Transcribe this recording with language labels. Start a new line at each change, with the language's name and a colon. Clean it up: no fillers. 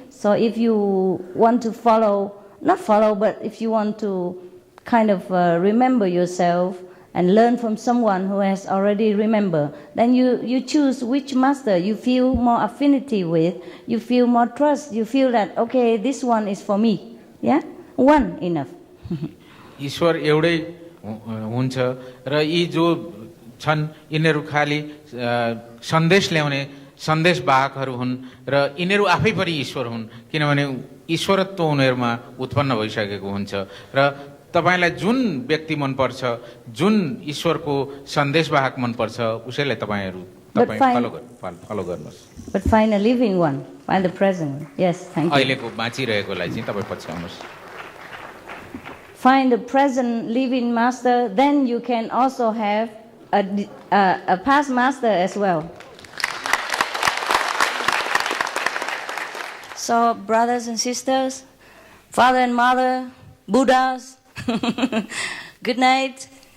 English: So if you want to not follow, but if you want to kind of remember yourself and learn from someone who has already remembered, then you choose which master you feel more affinity with, you feel more trust, you feel that, okay, this one is for me. Yeah? One enough.
Nepali: ईश्वर एउटै हुन्छ र यी जो छन् यिनीहरू खाली सन्देश ल्याउने सन्देशवाहकहरू हुन् र यिनीहरू आफै पनि ईश्वर हुन्, किनभने ईश्वरत्व उनीहरूमा उत्पन्न भइसकेको हुन्छ। र तपाईलाई जुन व्यक्ति मनपर्छ, जुन ईश्वरको सन्देशवाहक मनपर्छ, उसैलाई तपाईँ फलो गर्नुहोस्।
English: But find a living one, find the present one. Yes, thank you.
Nepali: अहिलेको बाँचिरहेकोलाई चाहिँ तपाईँ पछ्याउनुहोस्।
English: Find the present living master, then you can also have a past master as well. So, brothers and sisters, father and mother, Buddhas, good night.